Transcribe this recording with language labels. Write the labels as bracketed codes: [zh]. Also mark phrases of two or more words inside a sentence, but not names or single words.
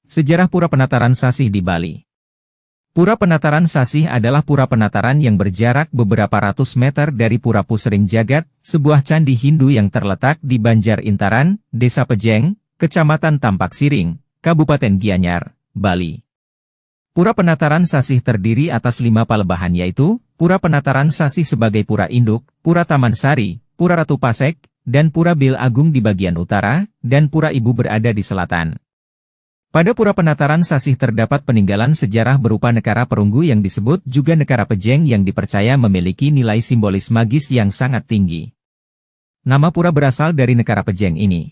[id] Sejarah Pura Penataran Sasih di Bali. Pura Penataran Sasih adalah pura penataran yang berjarak beberapa ratus meter dari Pura Pusering Jagat, sebuah candi Hindu yang terletak di Banjar Intaran, Desa Pejeng, Kecamatan Tampak Siring, Kabupaten Gianyar, Bali. Pura Penataran Sasih terdiri atas 5 palebahan yaitu, Pura Penataran Sasih sebagai Pura Induk, Pura Taman Sari, Pura Ratu Pasek, dan Pura Bil Agung di bagian utara, dan Pura Ibu berada di selatan. Pada Pura Penataran Sasih terdapat peninggalan sejarah berupa Nekara Perunggu yang disebut juga Nekara Pejeng yang dipercaya memiliki nilai simbolis magis yang sangat tinggi. Nama pura berasal dari Nekara Pejeng ini.